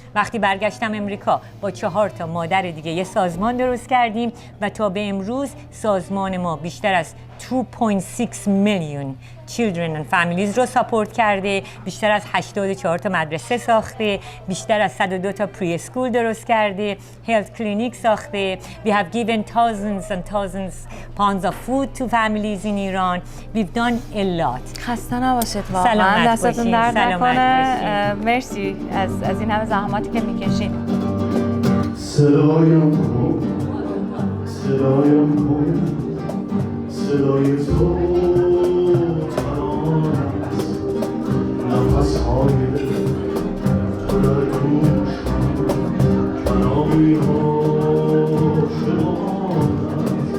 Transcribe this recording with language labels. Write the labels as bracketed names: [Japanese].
[Persian] وقتی برگشتم امریکا با 4 تا مادر دیگه یه سازمان درست کردیم و تا به امروز سازمان ما بیشتر از 2.6 میلیون [English] children and families [Persian] رو ساپورت کرده، بیشتر از 84 تا مدرسه ساخته، بیشتر از 102 تا پری اسکول درست کرده، هلت کلینیک ساخته. [English] We have given thousands and thousands pounds of food to families in Iran. We've done a lot. [Persian] خسته نباشید واقعا. سلامت دستتون درد نکنه. باشید. مرسی از این همه زحماتی که میکشید. صدایم کن، صدایم کن، صدای تو ترانه است، نفس‌های تو در گوشم، کلامی ها شمارده است.